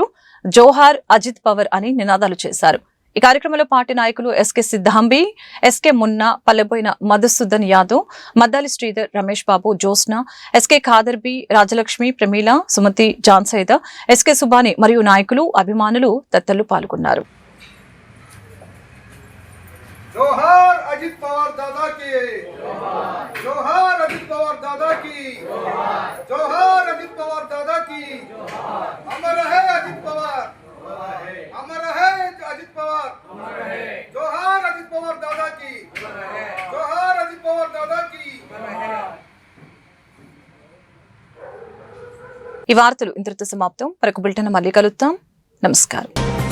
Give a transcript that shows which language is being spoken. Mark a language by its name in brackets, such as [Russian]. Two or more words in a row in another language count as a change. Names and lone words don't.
[Telugu] జోహార్ అజిత్ పవార్ అని నినాదాలు చేశారు. ఈ కార్యక్రమంలో పార్టీ నాయకులు ఎస్కే సిద్ధాంబి, ఎస్కే మున్నా, పల్లెబోయిన మధుసూదన్ యాదవ్, మద్దాలి శ్రీధర్, రమేష్ బాబు, జోస్న, ఎస్కే ఖాదర్బి, రాజలక్ష్మి, ప్రమీల, సుమతి, జాన్సైద, ఎస్కే సుబాని మరియు నాయకులు, అభిమానులు తదితరులు పాల్గొన్నారు. [Hindi] जोहार अजित पवार दादा की जोहार अजित पवार दादा की जोहार अजित पवार दादा की अमर है अजित पवार अमर है अजित पवार जोहार अजित पवार दादा की जोहार अजित पवार दादा की। [Telugu] ఈ వార్తలు ఇంతటితో సమాప్తం. మరొక బులెటిన్ మళ్ళీ కలుద్దాం. నమస్కారం.